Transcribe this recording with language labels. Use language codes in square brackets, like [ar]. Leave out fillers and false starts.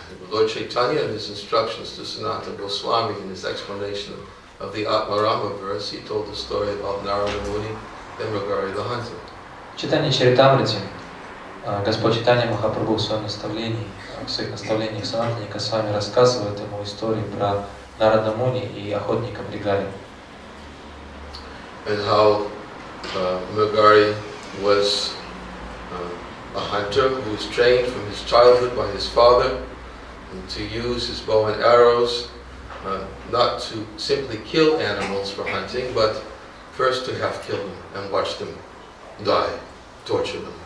[en] Lord Chaitanya, in his instructions to Sanatana Goswami, in his explanation of the Atmarama verse, he told the story about Narada Muni and Mrigari the hunter. [ru] В Чайтанья Чаритамрите Господь Чайтанья Махапрабху в своем наставлении, в своих наставлениях Санатане Госвами рассказывает ему историю про Нарада Муни и охотника Мригари. [en] And how Mrigari was a hunter who was trained from his childhood by his father to use his bow and arrows, not to simply kill animals for hunting, but first to have killed them and watch them die, torture them.